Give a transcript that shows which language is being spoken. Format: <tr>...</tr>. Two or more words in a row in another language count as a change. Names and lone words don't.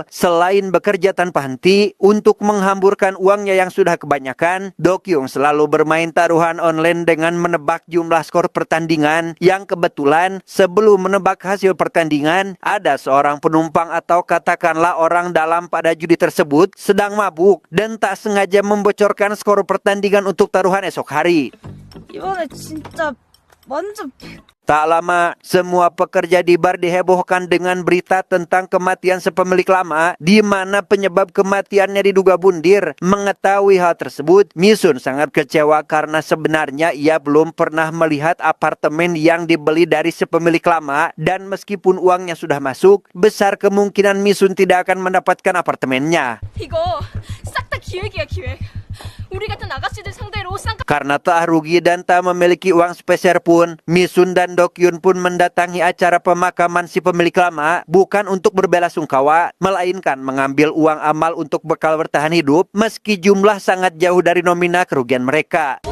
<id>Selain bekerja tanpa henti untuk menghamburkan uangnya yang sudah kebanyakan, Dokyun selalu bermain taruhan online dengan menebak jumlah skor pertandingan, yang kebetulan sebelum menebak hasil pertandingan ada seorang penumpang atau katakanlah orang dalam pada judi tersebut sedang mabuk dan tak sengaja membocorkan skor pertandingan untuk taruhan esok hari.</id> <ko>이번에 진짜 완전</ko> <id>Tak lama, semua pekerja di bar dihebohkan dengan berita tentang kematian sepemilik lama, di mana penyebab kematiannya diduga bundir. Mengetahui hal tersebut, Misun sangat kecewa karena sebenarnya ia belum pernah melihat apartemen yang dibeli dari sepemilik lama, dan meskipun uangnya sudah masuk, besar kemungkinan Misun tidak akan mendapatkan apartemennya.</id> <ko>이거 싹 다 기획이야, 기획. 우리 같은 아가씨들 상대로 쌍까</ko> <id>Karena telah rugi dan tak memiliki uang sepeser pun, Misun dan Dokyun pun mendatangi acara pemakaman si pemilik lama bukan untuk berbelasungkawa, melainkan mengambil uang amal untuk bekal bertahan hidup, meski jumlah sangat jauh dari nominal kerugian mereka.</id>